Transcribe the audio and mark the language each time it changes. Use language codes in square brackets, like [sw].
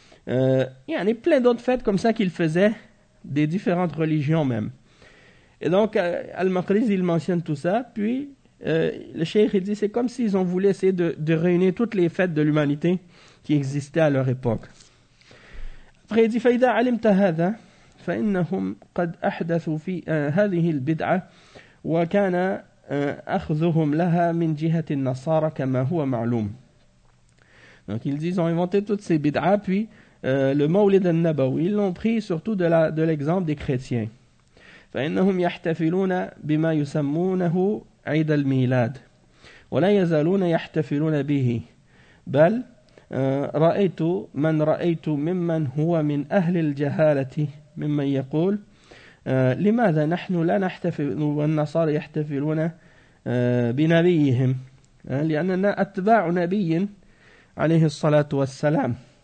[fr] Il y en a plein d'autres fêtes comme ça qu'ils faisaient, des différentes religions même. Et donc Al-Maqriz il mentionne tout ça, puis le cheikh il dit c'est comme s'ils ont voulu essayer de réunir toutes les fêtes de l'humanité qui existaient à leur époque. Après il dit [ar] فَإِذَا عَلِمْتَ هَذَا فَإِنَّهُمْ قَدْ أَحْدَثُوا فِي هَذِهِ الْبِدْعَةِ وَكَانَ أَخْذُهُمْ لَهَا مِنْ جِهَةِ النَّصَارَى كَمَا هُوَ مَعْلُومٌ. [fr] Donc ils disent ils ont inventé toutes ces bid'ah, puis le Mawlid al-Nabawi ils l'ont pris surtout de l'exemple des chrétiens. [ar] فَإِنَّهُمْ يَحْتَفِلُونَ بِمَا يُسَمُّونَهُ عيد الميلاد ولا يزالون يحتفلون به بل رأيت من رأيت ممن هو من أهل الجهالة ممن يقول لماذا نحن لا نحتفل والنصارى يحتفلون بنبيهم لأننا أتباع نبي عليه الصلاة والسلام